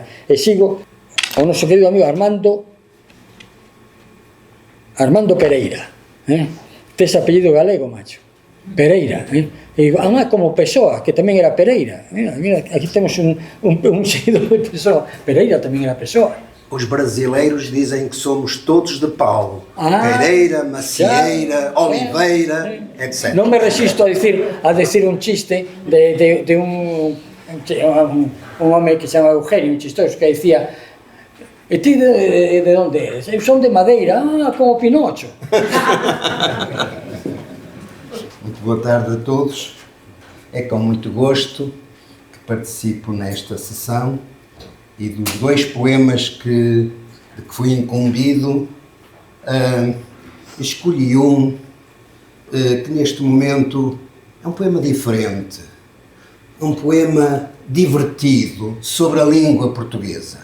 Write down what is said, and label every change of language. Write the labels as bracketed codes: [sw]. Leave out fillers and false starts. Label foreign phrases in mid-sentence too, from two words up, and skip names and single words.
[gl] E sigo ao noso querido amigo Armando Pereira, tes apellido galego, macho, Pereira, e además como Pessoa, que tamén era Pereira, mira, aquí temos un seguidor de Pessoa, Pereira tamén era Pessoa. [pt] Os brasileiros dizem que somos todos de Paulo. Pereira, Macieira, Oliveira, etc. [gl] Non me resisto a decir un chiste de un home que se chama Eugenio, un chistoso, que decía: e ti de onde eres? Eu son de Madeira, como Pinocho. [pt] Muito boa tarde a todos. É com muito gosto que participo nesta sessão e dos 2 poemas de que fui incumbido, escolhi um que neste momento é um poema diferente, um poema divertido sobre a língua portuguesa.